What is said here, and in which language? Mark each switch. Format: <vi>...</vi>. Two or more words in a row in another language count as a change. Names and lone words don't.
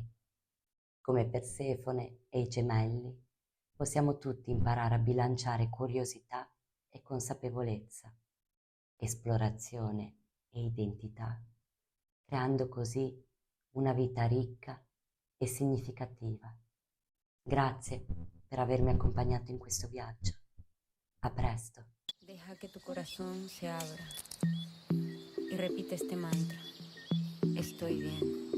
<it>Come Persefone e i gemelli, possiamo tutti imparare a bilanciare curiosità e consapevolezza, esplorazione e identità, creando così una vita ricca e significativa. Grazie per avermi accompagnato in questo viaggio. A presto.</it> <es>Deja que tu corazón se abra y repite este mantra. Estoy bien.</es>